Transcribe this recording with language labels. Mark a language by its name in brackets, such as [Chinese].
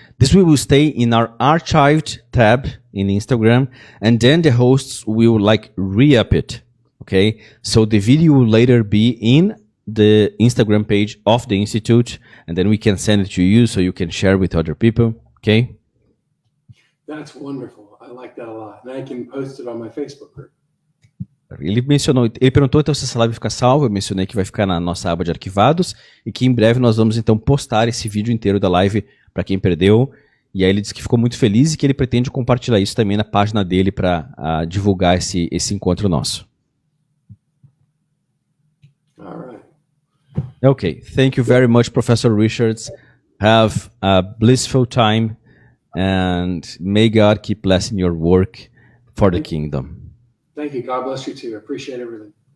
[English] This will stay in our archived tab in Instagram, and then the hosts will like re-up it. Okay. So the video will later be in the Instagram page of the Institute, and then we can send it to you so you can share with other people. Okay. That's wonderful. I like that a lot. And I can post it on my Facebook group. [Portuguese] Ele perguntou então se essa live fica salva. Eu mencionei que vai ficar na nossa aba de arquivados e que em breve nós vamos então postar esse vídeo inteiro da live para quem perdeu. E aí ele disse que ficou muito feliz e que ele pretende compartilhar isso também na página dele para divulgar esse encontro nosso. [English] All right. Okay. Thank you very much, Professor Richards. Have a blissful time. And may God keep blessing your work for the kingdom. Thank you. God bless you too. I appreciate everything.